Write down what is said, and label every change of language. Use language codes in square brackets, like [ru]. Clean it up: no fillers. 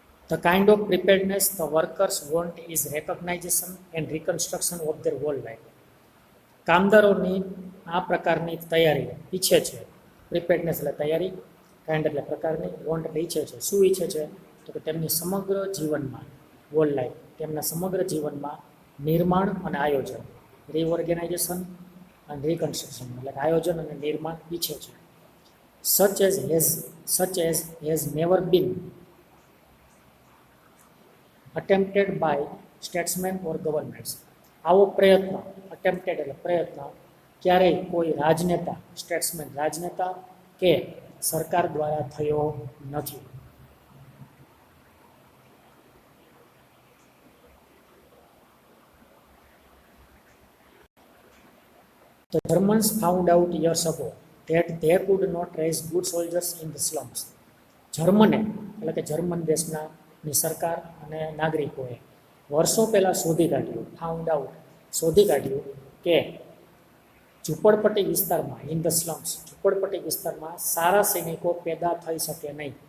[en] The kind of preparedness the workers want is recognition and reconstruction of their whole life. [gu] કામદારોની આ પ્રકારની તૈયારી ઈચ્છે છે. પ્રિપેર્ડનેસ એટલે તૈયારી, કાઇન્ડ એટલે પ્રકારની, વોન્ટ એટલે ઈચ્છે છે. શું ઈચ્છે છે? તો કે તેમની સમગ્ર જીવનમાં, [en] whole life, [gu] તેમના સમગ્ર જીવનમાં નિર્માણ અને આયોજન, રીઓર્ગેનાઇઝેશન અને રિકન્સ્ટ્રક્શન, એટલે આયોજન અને નિર્માણ ઈચ્છે છે. [en] such as has never been attempted by statesmen or governments. [gu] આવો પ્રયત્ન, અટેમ્પ્ટેડ એટલે પ્રયત્ન, ક્યારેય કોઈ રાજનેતા, સ્ટેટ્સમેન રાજનેતા કે સરકાર દ્વારા થયો નથી. [en] The Germans found out years ago that they could not raise good soldiers in the slums. [gu] જર્મને એટલે કે જર્મન દેશના સરકાર અને નાગરિકોએ વર્ષો પહેલાં શોધી કાઢ્યું, ફાઉન્ડ આઉટ, શોધી કાઢ્યું કે ઝૂંપડપટ્ટી વિસ્તારમાં, [en] in the slums, [gu] ઝૂંપડપટ્ટી વિસ્તારમાં સારા સૈનિકો પેદા થઈ શકે નહીં.